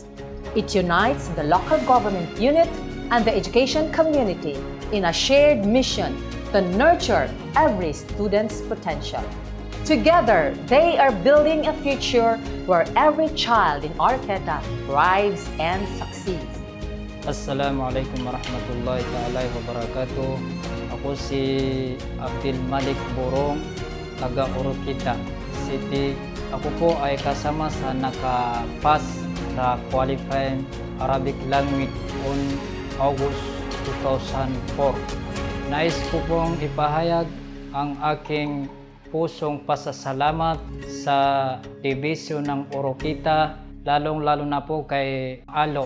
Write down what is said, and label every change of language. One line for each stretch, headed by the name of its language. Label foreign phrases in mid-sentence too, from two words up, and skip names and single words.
English: It unites the local government unit and the education community in a shared mission to nurture every student's potential. Together, they are building a future where every child in Oroqueta thrives and succeeds.
Arabic: السلام عليكم ورحمة الله تعالى وبركاته.
Filipino: Ako si Abdul Malik Borong, taga Oroqueta City. Ako po ay kasama sa nakapas sa
English: Qualifying Arabic Language on August 2004.
Filipino: Nais ko pong ipahayag ang aking pusong pasasalamat sa Division ng Oroqueta, lalong-lalo na po kay Alo.